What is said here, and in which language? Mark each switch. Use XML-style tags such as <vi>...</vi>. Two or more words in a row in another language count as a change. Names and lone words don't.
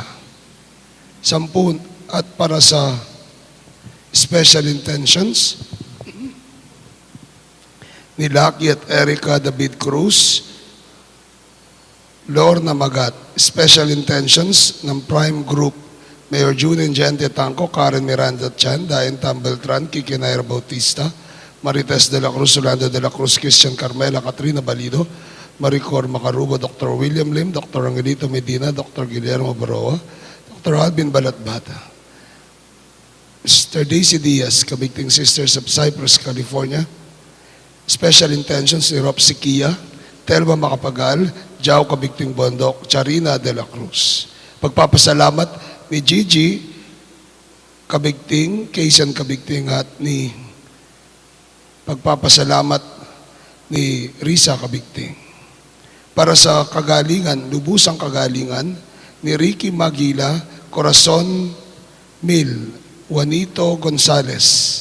<tl>10 at para sa</tl> <en>special intentions</en> <tl>ni Lucky at Erica David Cruz, Lorna Magat.</tl> <en>Special intentions</en> <tl>ng Prime Group, Mayor June Gente Tanco, Karen Miranda Chan, Dayan Tambeltran, Kiki Nair Bautista, Marites de la Cruz, Orlando de la Cruz, Christian Carmela, Katrina Balido, Maricor Macarubo, Dr. William Lim, Dr. Angelito Medina, Dr. Guillermo Baroa, Dr. Alvin Balatbata, Mr. Daisy Diaz, Kabigting Sisters of Cypress, California.</tl> <en>Special intentions</en> <tl>ni Rob Siquia, Telma Macapagal, Jao Kabigting Bondok, Charina de la Cruz. Pagpapasalamat ni Gigi Kabigting, Kaysan Kabigting at ni pagpapasalamat ni Risa Kabigting. Para sa kagalingan, lubusang kagalingan ni Ricky Magila, Corazon Mil, Juanito Gonzales.</tl>